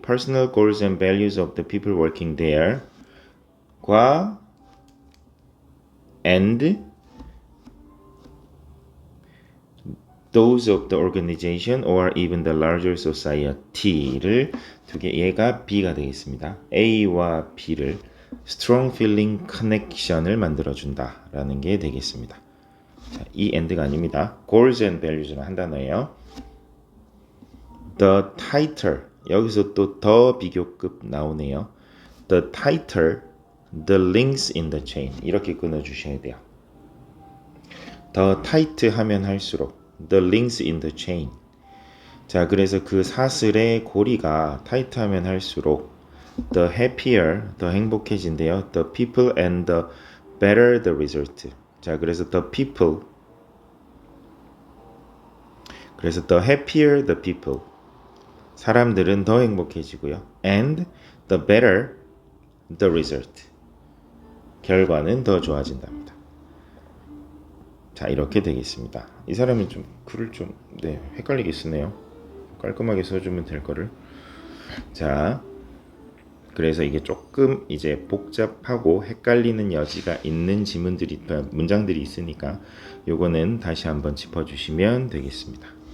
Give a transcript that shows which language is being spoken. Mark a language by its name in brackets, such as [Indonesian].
[English] Personal goals and values of the people working there 과 and those of the organization or even the larger society [Korean] 를 두 개, 얘가 B가 되겠습니다. A와 B를 [English] strong feeling connection [Korean] 을 만들어준다 라는 게 되겠습니다. 자, 이 and가 아닙니다. goals and values는 한 단어예요. [English] The tighter, [Korean] 여기서 또 더 비교급 나오네요. [English] The tighter the links in the chain, [Korean] 이렇게 끊어주셔야 돼요. 더 타이트 하면 할수록 [English] the links in the chain. [Korean] 자, 그래서 그 사슬의 고리가 타이트 하면 할수록 [English] the happier, [Korean] 더 행복해진대요. [English] The people and the better the result. [Korean] 자, 그래서 the people, 그래서 the happier the people, 사람들은 더 행복해지고요. [English] And the better the result, [Korean] 결과는 더 좋아진답니다. 자, 이렇게 되겠습니다. 이 사람은 좀 글을 좀 헷갈리게 쓰네요. 깔끔하게 써주면 될 거를. 자, 그래서 이게 조금 이제 복잡하고 헷갈리는 여지가 있는 지문들이, 문장들이 있으니까 요거는 다시 한번 짚어주시면 되겠습니다.